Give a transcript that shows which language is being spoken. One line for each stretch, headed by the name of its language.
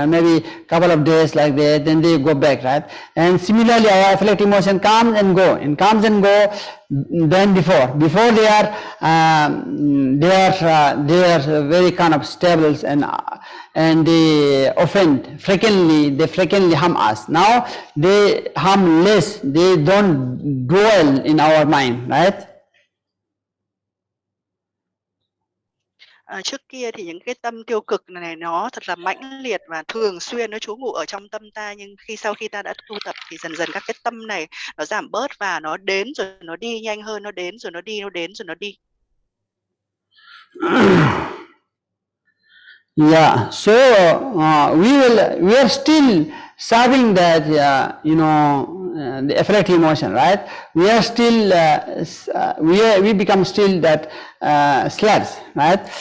English: Maybe couple of days like that, then they go back, right? And similarly, our affect emotion comes and go, Then before they are very kind of stable and they offend frequently. They frequently harm us. Now they harm less. They don't dwell in our mind, right?
Vietnamese: Trước kia thì những cái tâm tiêu cực này nó thật là mãnh liệt và thường xuyên nó trú ngụ ở trong tâm ta, nhưng sau khi ta đã tu tập thì dần dần các cái tâm này nó giảm bớt và nó đến rồi nó đi nhanh hơn, nó đến rồi nó đi, nó đến rồi nó đi.
English: Yeah, so we are still serving that you know, the affect emotion, right? We are still we become still that slugs, right?